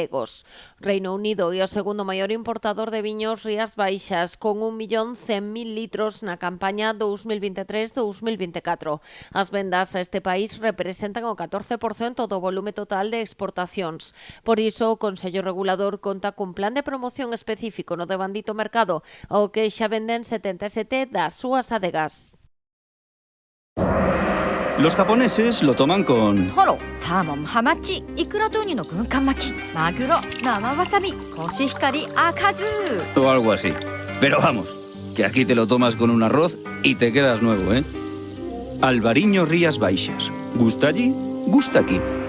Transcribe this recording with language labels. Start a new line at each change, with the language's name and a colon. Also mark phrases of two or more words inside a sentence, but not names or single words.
Galician: Reino Unido é o segundo maior importador de viños Rías Baixas, con 1.100.000 litros na campaña 2023-2024. As vendas a este país representan o 14% do volume total de exportacións. Por iso, o Consello Regulador conta cun plan de promoción específico no devandito mercado, ao que xa venden 77 das súas adegas.
Spanish: Los japoneses lo toman con...
Japanese: トロ、サーモン、ハマチ、イクラとウニの軍艦巻き、マグロ、生わさび、コシヒカリ、赤酢。
Spanish: o algo así. Pero vamos, que aquí te lo tomas con un arroz y te quedas nuevo, ¿eh? Albariño Rías Baixas. ¿Gusta allí? Gusta aquí.